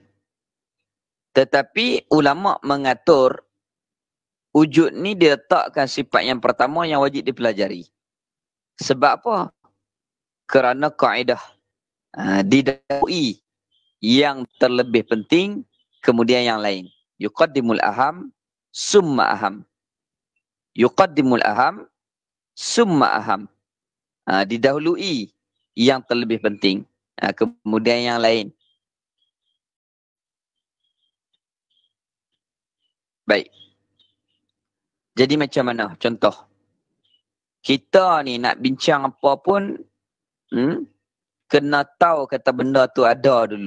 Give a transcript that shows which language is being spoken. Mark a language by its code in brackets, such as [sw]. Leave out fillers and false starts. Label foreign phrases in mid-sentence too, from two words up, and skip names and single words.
[ms] Tetapi ulama mengatur wujud ni diletakkan sifat yang pertama yang wajib dipelajari. Sebab apa? Kerana kaedah didahului yang terlebih penting, kemudian yang lain. [ar] يقدم الأهم ثم الأهم. يقدم الأهم ثم الأهم. [ms] Didahului yang terlebih penting, kemudian yang lain. Baik. Jadi macam mana? Contoh. Kita ni nak bincang apa pun, Kena tahu kata benda tu ada dulu.